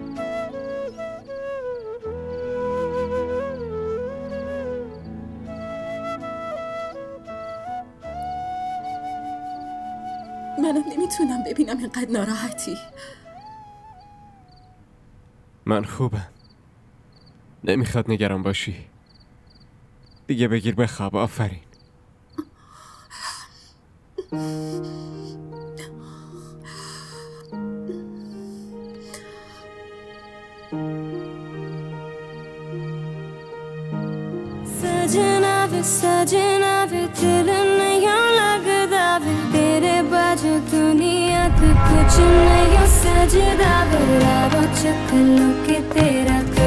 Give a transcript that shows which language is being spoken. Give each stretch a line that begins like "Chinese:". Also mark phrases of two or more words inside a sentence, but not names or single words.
Persian: منم نمیتونم ببینم اینقدر ناراحتی. من خوبم. نمیخواد نگران باشی. دیگه بگیر بخواب. آفرین.
Punjabi: ਸਜਣਾ ਵੇ ਦਿਲ ਨਹੀਂ ਲੱਗਦਾ ਵੇ ਤੇਰੇ ਬਾਜੂ ਦੁਨੀਆ ਤੇ ਕੁਝ ਨਹੀਂ ਸੱਜਦਾ ਵੇ ਰਾਵੋ ਚਕਲੋ ਕੇ ਤੇਰਾ